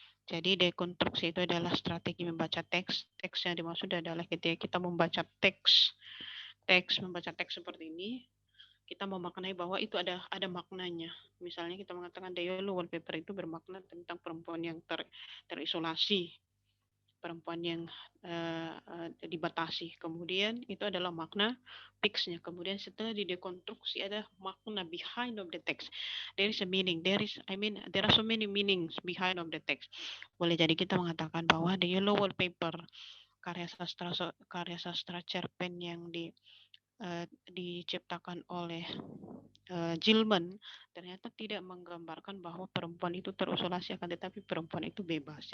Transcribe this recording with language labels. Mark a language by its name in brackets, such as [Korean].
[Indonesian] Jadi dekonstruksi itu adalah strategi membaca teks. Teks yang dimaksud adalah ketika kita membaca teks seperti ini, kita memaknai bahwa itu ada maknanya. Misalnya kita mengatakan the yellow wallpaper itu bermakna tentang perempuan yang terisolasi, perempuan yang dibatasi. Kemudian itu adalah makna fixnya. Kemudian setelah didekonstruksi ada makna [English] behind of the text. There is a meaning. There are so many meanings behind of the text. [Indonesian] Boleh jadi kita mengatakan bahwa the yellow wallpaper, karya sastra cerpen yang diciptakan oleh Gilman ternyata tidak menggambarkan bahwa perempuan itu terisolasi, akan tetapi perempuan itu bebas.